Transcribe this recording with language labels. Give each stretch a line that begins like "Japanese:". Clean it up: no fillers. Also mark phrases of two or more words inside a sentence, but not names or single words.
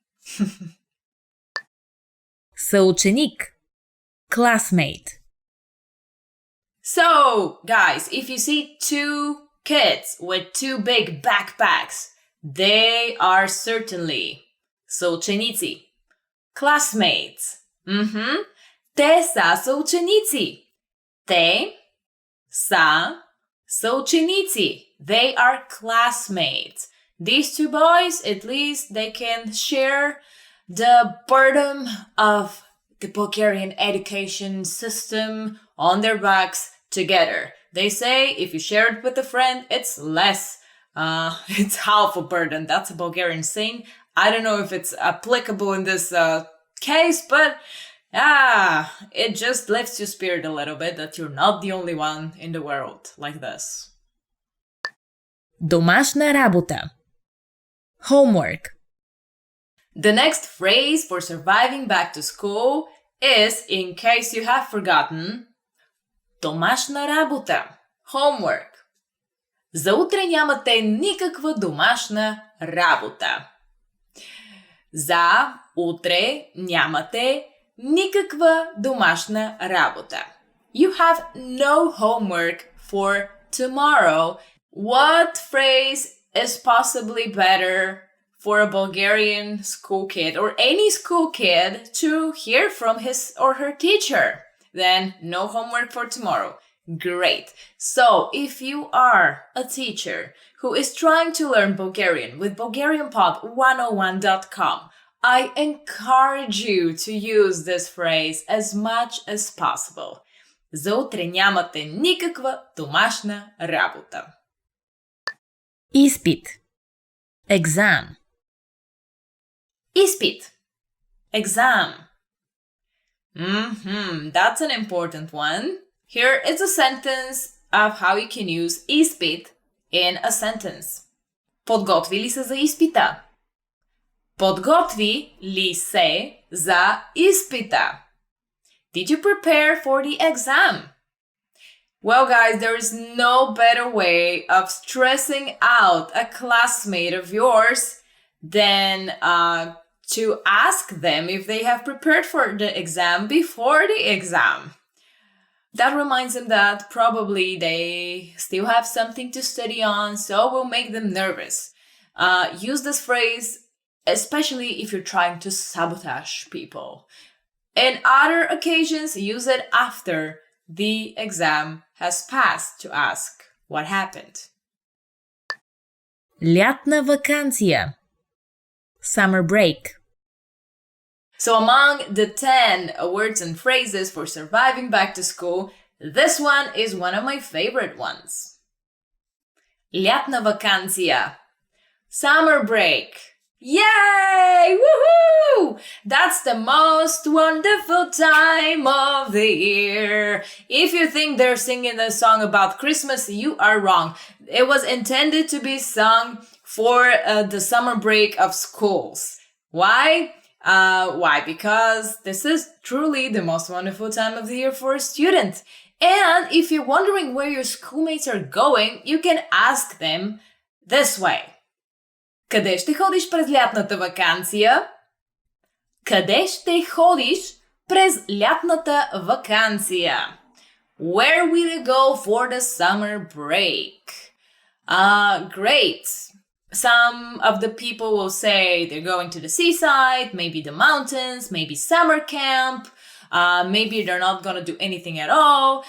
Bulgarian: Съученик.
English: Classmate. So, guys, if you see 2 kids with 2 big backpacks, they are certainly съученици, classmates.
Bulgarian: Те са съученици. Те са съученици.
English: They are classmates. These 2 boys, at least they can share the burden of the Bulgarian education system on their backs together. They say if you share it with a friend, it's less. It's half a burden. That's a Bulgarian saying. I don't know if it's applicable in this case, but it just lifts your spirit a little bit that you're not the only one in the world like this.
Bulgarian: Домашна работа.
English: Homework. The next phrase for surviving back to school is, in case you have forgotten,
Bulgarian: домашна работа, homework. За утре нямате никаква домашна работа. За утре нямате никаква домашна работа.
English: You have no homework for tomorrow. What phrase is possibly better for a Bulgarian school kid or any school kid to hear from his or her teacher? Then no homework for tomorrow. Great. So if you are a teacher who is trying to learn Bulgarian with BulgarianPod101.com, I encourage you to use this phrase as much as possible.
Bulgarian: За утре нямате никаква домашна работа. Изпит. Exam. Изпит.
English: Exam. That's an important one. Here is a sentence of how you can use изпит in a sentence.
Bulgarian: Подготви ли се за изпита? Подготви ли се за изпита?
English: Did you prepare for the exam? Well, guys, there is no better way of stressing out a classmate of yours than to ask them if they have prepared for the exam before the exam. That reminds them that probably they still have something to study on, so will make them nervous. Use this phrase especially if you're trying to sabotage people. In other occasions, use it after the exam has passed to ask what happened.
Bulgarian: Лятна вакансия.
English: Summer break. So among the 10 words and phrases for surviving back to school, this one is one of my favorite ones.
Bulgarian: Лятна вакансия.
English: Summer break. Yay! Woohoo! That's the most wonderful time of the year. If you think they're singing a song about Christmas, you are wrong. It was intended to be sung for the summer break of schools. Why? Why? Because this is truly the most wonderful time of the year for a student. And if you're wondering where your schoolmates are going, you can ask them this way.
Bulgarian: Къде ще ходиш през лятната вакансия? Къде ще ходиш през лятната вакансия?
English: Where will you go for the summer break? Great. Some of the people will say they're going to the seaside, maybe the mountains, maybe summer camp, maybe they're not going to do anything at all.